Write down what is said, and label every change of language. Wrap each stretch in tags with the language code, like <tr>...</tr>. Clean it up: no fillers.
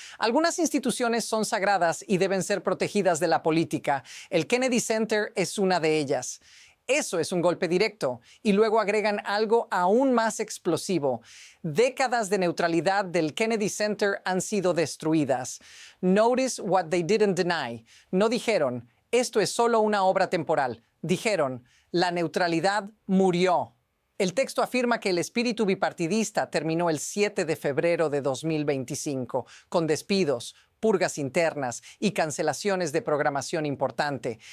<es>Algunas instituciones son sagradas y deben ser protegidas de la política. El Kennedy Center es una de ellas. Eso es un golpe directo. Y luego agregan algo aún más explosivo. Décadas de neutralidad del Kennedy Center han sido destruidas.</es> <en>Notice what they didn't deny.</en> <es>No dijeron, esto es solo una obra temporal. Dijeron, la neutralidad murió. El texto afirma que el espíritu bipartidista terminó el 7 de febrero de 2025, con despidos, purgas internas y cancelaciones de programación importante.</es>